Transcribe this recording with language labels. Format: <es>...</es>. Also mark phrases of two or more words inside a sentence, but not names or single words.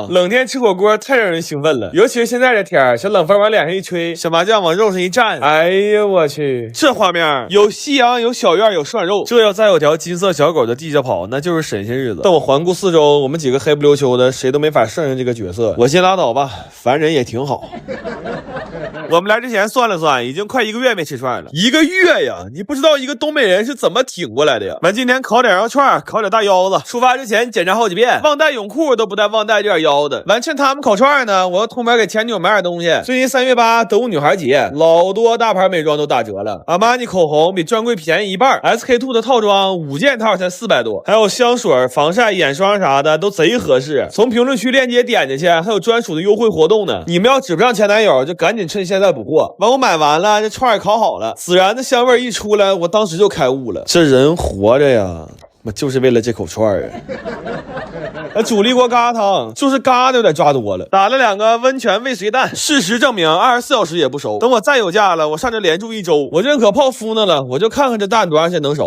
<zh>冷天吃火鍋太讓人興奮了，尤其是現在這天，小冷風往臉上一吹，小麻醬往肉上一蘸，哎呀我去，這畫面有夕陽，有小院，有涮肉，這要再有條金色小狗在地下跑，那就是神仙日子。但我環顧四周，我們幾個黑不溜秋的，誰都沒法勝任這個角色。我先拉倒吧，凡人也挺好。我們來之前算了算，已經快1個月沒吃串了。1個月呀，你不知道一個東北人是怎麼挺過來的呀。完今天烤點羊肉串，烤點大腰子。出發之前檢查好幾遍，忘帶泳褲都不帶忘帶这點腰子。完趁他們烤串呢，我要通边給前女友買點東西。最近3月8德物女孩節，老多大牌美妝都打折了。阿瑪尼口紅比專櫃便宜1半 ，SK-II 的套裝5件套才400多，還有香水、防曬、眼霜啥的都賊合適。從評論區鏈接點進去，還有專屬的優惠活動呢。你們要指不上前男友，就趕緊趁現在補貨。完我買完了，這串也烤好了，孜然的香味一出來，我當時就開悟了。這人活着呀，我就是为了这口串啊。主力锅疙瘩湯就是疙瘩有点抓多了，打了2个溫泉未遂蛋，事實證明24小時也不熟。等我再有假了，我上這連住1周，我認可泡芙呢了，我就看看這蛋多長時間能熟。</zh>